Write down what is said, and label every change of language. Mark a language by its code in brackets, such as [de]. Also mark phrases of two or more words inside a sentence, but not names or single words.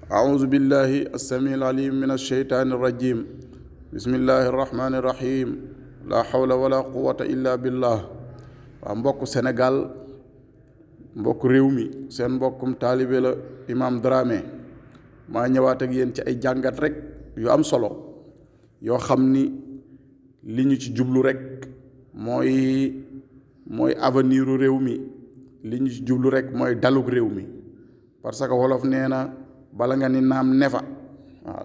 [ar] أعوذ بالله السميع العليم من الشيطان الرجيم بسم الله الرحمن الرحيم لا حول ولا قوة إلا بالله [wo] mbokk Sénégal mbokk réew mi seen mbokkum taalibe la Imam Dramé maa ñëwaat ak yéen ci ay jàngat rek yu am solo yoo xam ni li ñu ci jublu rek mooy aveniru réew mi li ñu ci jublu rek mooy dalug réew mi [fr] parce que [wo] wolof nee na bala nga ni naam ne fa waaw